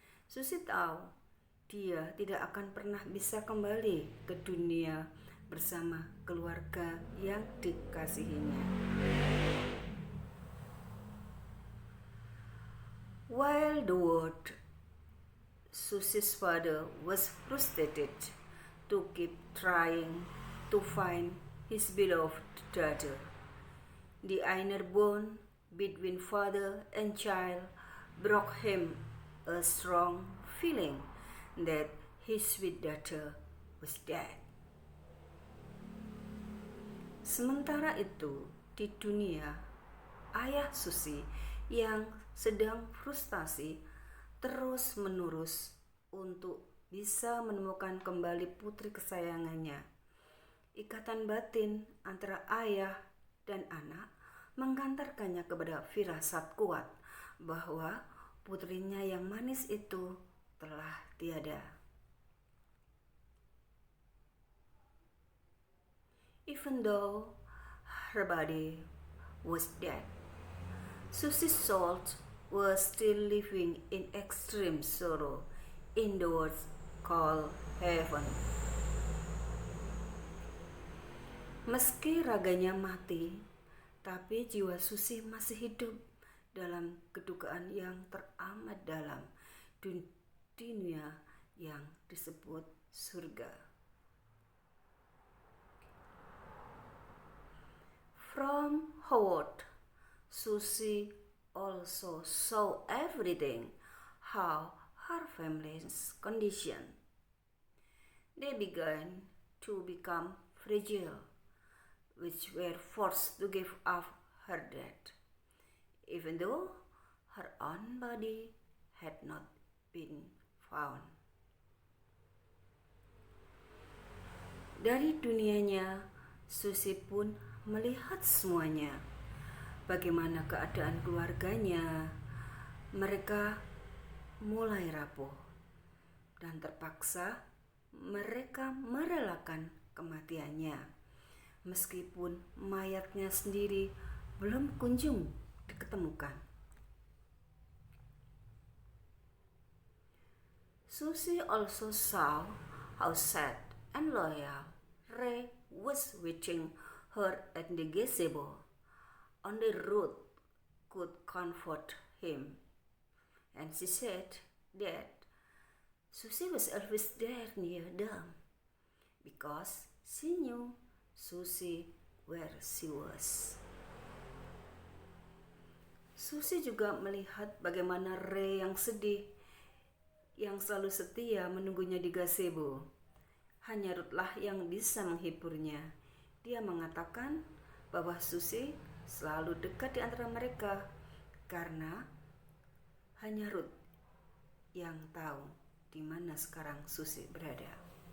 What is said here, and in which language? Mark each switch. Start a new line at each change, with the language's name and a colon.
Indonesian: Susie tahu dia tidak akan pernah bisa kembali ke dunia bersama keluarga yang dikasihinya.
English: While the world, Susie's father was frustrated to keep trying to find his beloved daughter. The inner bond between father and child brought him a strong feeling that his sweet daughter was dead.
Indonesian: Sementara itu, di dunia, ayah Susie yang sedang frustasi terus-menerus untuk bisa menemukan kembali putri kesayangannya. Ikatan batin antara ayah dan anak menggantarkannya kepada firasat kuat bahwa putrinya yang manis itu telah tiada.
English: Even though her body was dead, Susie's soul was still living in extreme sorrow in the world called heaven.
Indonesian: Meski raganya mati, tapi jiwa Susie masih hidup dalam kedukaan yang teramat dalam dunia yang disebut surga.
English: From Howard, Susie also saw everything, how her family's condition. They began to become fragile, which were forced to give up her dead, even though her own body had not been found.
Indonesian: Dari dunianya, Susie pun melihat semuanya, bagaimana keadaan keluarganya. Mereka mulai rapuh dan terpaksa mereka merelakan kematiannya. Meskipun mayatnya sendiri belum kunjung diketemukan.
English: Susie also saw how sad and loyal Ray was waiting her at the gazebo. Only Ruth could comfort him, and she said that Susie was always there near them because she knew Susie where she was.
Indonesian: Susie juga melihat bagaimana Ray yang sedih, yang selalu setia menunggunya di gazebo. Hanya Ruthlah yang bisa menghiburnya. Dia mengatakan bahwa Susie selalu dekat di antara mereka karena hanya Ruth yang tahu di mana sekarang Susie berada.